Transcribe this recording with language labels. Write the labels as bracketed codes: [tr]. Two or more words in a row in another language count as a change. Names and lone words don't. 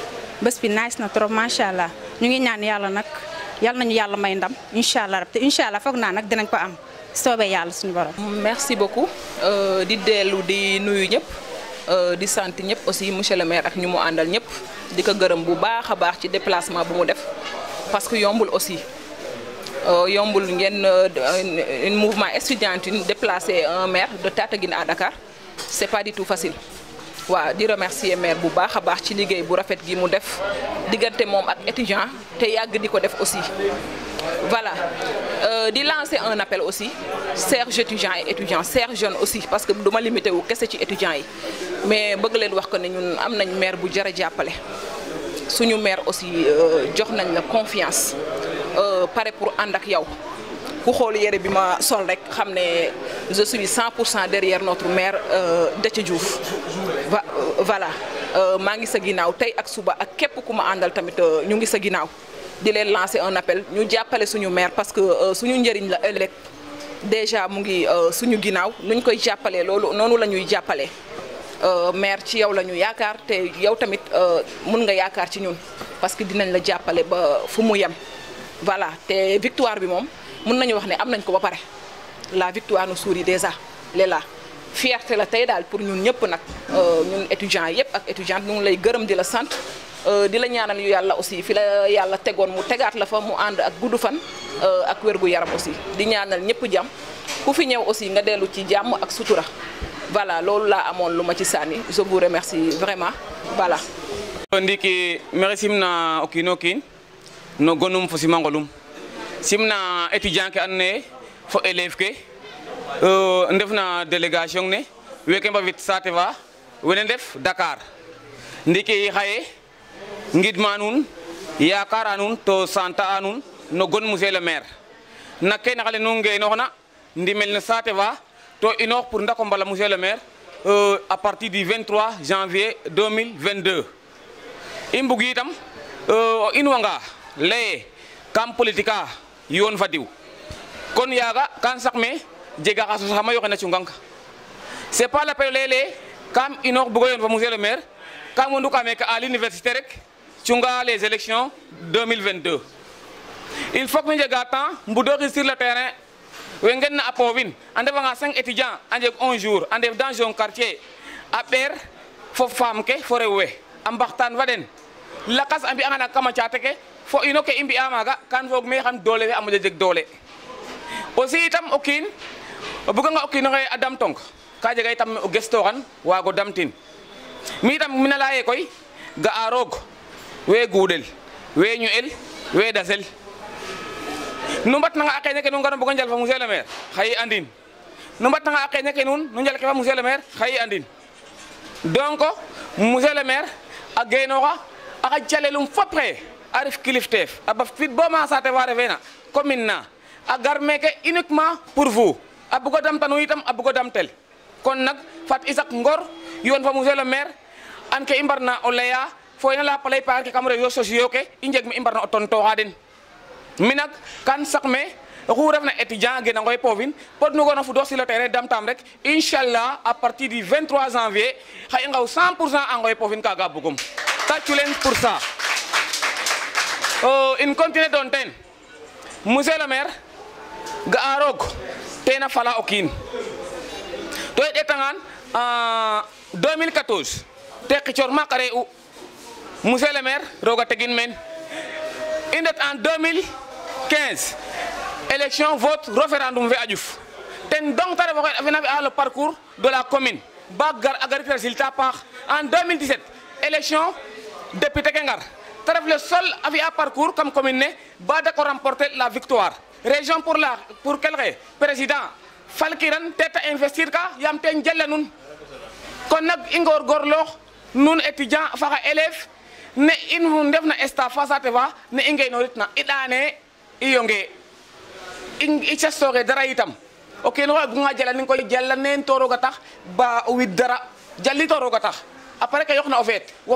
[wo] bés bi nice na trop [ar] ما شاء الله [wo] ñu ngi ñaan yàlla nag yàlla nañu yàlla may ndam [ar] إن شاء الله [wo] te [ar] إن شاء الله [wo] foog naa nag dinañ ko am soobee yàlla suñu borom. [fr] merci beaucoup [wo] di dellu di nuyu ñëpp di sant ñëpp [fr] aussi monsieur le maire [wo] ak ñu mu àndal ñëpp di ko gërëm bu baax a baax ci déplacement bu mu def [fr] parce que [wo] yombul aussi yombul ngeen [fr] un mouvement estudiantine déplacer un maire de Tataguine à Dakar c'est pas du tout facile. [wo] waaw di remercier maire bu baax a baax ci liggéey bu rafet gi mu def diggante moom ak étudiant te yàgg di ko def [fr] aussi voilà [wo] di [fr] lancer un appel aussi chers étudiants et étudiants chers jeunes aussi parce que [wo] du ma limité wu kese ci étudiants yi mais bëgg leen wax ko ne ñun am nañ maire bu jar a jàppale suñu maire aussi jox nañ la [fr] confiance pare pour [wo] ànd ak yow ku xool yére bi ma sol rek xam ne [fr] je suis 100% derrière notre maire [wo] Déthié Diouf voilà maa ngi sa ginnaaw tey ak suba ak képp ku ma àndal tamit ñu ngi sa ginnaaw di leen [fr] lancer un appel [wo] ñu jàppale suñu maire [fr] parce que [wo] suñu njëriñ la ëllëg déjà mu ngi suñu ginnaaw nuñ koy jàppalee loolu noonu la ñuy jàppalee maire ci yow la ñu yaakaar te yow tamit mun nga yaakaar ci ñun [fr] parce que [wo] dinañ la jàppale ba fu mu yem voilà te victoire bi moom mun nañu wax ne am nañ ko ba pare [fr] la victoire nous sourit déjà là fierté [wo] la tey daal pour ñun ñëpp nag ñun étudiants yëpp ak étudiante ñu ngi lay gërëm di la sant di la ñaanal yu yàlla aussi fi la yàlla tegoon mu tegaat la fa mu ànd ak gudd fan ak wér gu yaram aussi di ñaanal ñëpp jàmm ku fi ñëw aussi nga dellu ci jàmm ak sutura voilà loolu laa amoon lu ma ci sànni [fr] je vous remercie vraiment voilà. [srr] ndiki maxey simna o kiin o kiin no gonum fo simangolum simna étudiant ke andoona yee fo élève ke ndefna délégation ne weke mbafit saate fa wene ndef Dakar ndiki xaye ngidma nuun yaakaara nuun to sante a nuun no gon [fr] monsieur le maire [srr] na kene xale nu ngeenooxna ndimel no saate fa to inoox pour ndako mbala [fr] monsieur le maire à partir du 23 janvier 2022 [srr] i mbug itam o inwanga laye kam politique a yoon fa diw kon yaaga kan sax me jega xa sos xama yoqena cungang [fr] c'est pas la peine [srr] leye kam inoox bugo yoon fa [fr] monsieur le maire [srr] kam wondu ka meke [fr] à l'université [srr] rek cunga [fr] les élections 2022 il faut que [srr] ñu jega temps mbudooxi [fr] sur le terrain [srr] we ngen na a povin a ndefanga 5 étudiants a njeg 1 jour a ndef [fr] dans un quartier [srr] a ɓeer fo femme ke fo rew we a mbaxtaan fa den lakas a mbi'anga na kama caate ke fo ino ke i mbi'a maaga kan foog me xam doole fe a moƴa jeg doole aussi itam o kiin o buganga o kiin oxe a damtong ka jega itam o gestooxan waago damtin mi itam mina laya ye koy ga'a roog we guuɗel we ñu'el we dasel nu mbatnanga a qeñake nuun ngara mbugo njal fa [fr] monsieur le maire [srr] xaye andin nu mbatnanga a qeñake nuun nu njal ke fa [fr] monsieur le maire [srr] xaye andin [fr] donc monsieur le [srr] maire a geenooxa a xaj calelum fop xaye a ref kilifteef a baf fit bo ma saate fa refeena commune na a gar meke [fr] uniquement pour vous [srr] a bugo damtanu itam a bugo damtel kon nag fat i sak ngor yoon fa [fr] monsieur le maire [srr] an ke i mbarna o laya fo ina la palay par ke kam [fr] réseaux sociaux [srr] ke i njeg me i mbarna o tontoxa den mi nak kan sak me oxu refna étudiant gena ngoy povin pod nu gona fudox [fr] sur le terrain [srr] damtam rek inchallah [fr] à partir du 23 janvier [srr] xa i ngaw 100% a ngoy povin kaga bugum [wo] tàccu leen [fr] pour ça [srr] in continue doon ten [fr] monsieur le maire [srr] ga'a roog tena fala o kiin to i ɗetangan 2014 te qicor maak a re'u [fr] monsieur le maire [srr] roga tegin meen i ndet [fr] en 2015 élection vote référendum [srr] fe a ƴuf ten donc ta ref oxe fena fi'a [fr] le parcours de la [srr] commune ba gar a garit résultat paax [fr] en 2017 élection député [srr] ke ngar ta ref [fr] le seul [srr] a fi'a [fr] parcours comme commune [srr] ne ba dako [fr] remporter la victoire région pour quel [srr] xe président falkiran te ta investir ka yam te jela nun kon nak i ngorgorloox nun étudiant faxa élève ne in ndefna staff fa saate fa ne i ngenoritna i ɗaane i yonge i castooxe dara itam o kiin oxe buga jalanin koy jala neen to roog a tax ba o wid dara jali to roog a tax après ke yoqna o feet wo